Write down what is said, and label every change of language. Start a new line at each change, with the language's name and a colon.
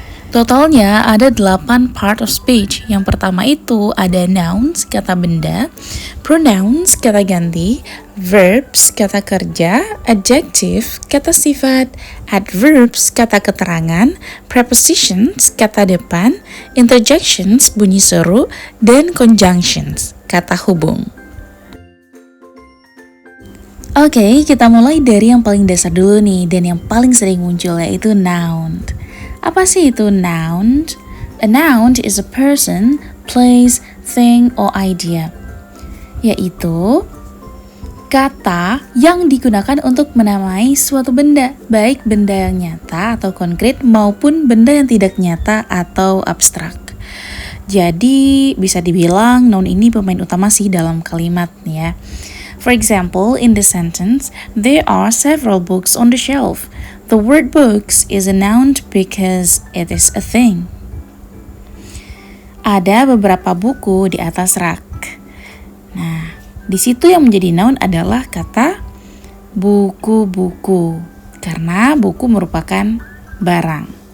Indonesian: Totalnya ada 8 part of speech. Yang pertama itu ada nouns, kata benda, pronouns, kata ganti, verbs, kata kerja, adjective, kata sifat, adverbs, kata keterangan, prepositions, kata depan, interjections, bunyi seru, dan conjunctions, kata hubung. Oke, kita mulai dari yang paling dasar dulu nih, dan yang paling sering muncul yaitu noun. Apa sih itu noun?
English: A noun is a person, place, thing, or idea.
Indonesian: Yaitu kata yang digunakan untuk menamai suatu benda, baik benda yang nyata atau konkret maupun benda yang tidak nyata atau abstrak. Jadi bisa dibilang noun ini pemain utama sih dalam kalimat ya.
English: For example, in the sentence, there are several books on the shelf. The word books is a noun because it is a thing.
Indonesian: Ada beberapa buku di atas rak. Nah, di situ yang menjadi noun adalah kata buku-buku, karena buku merupakan barang.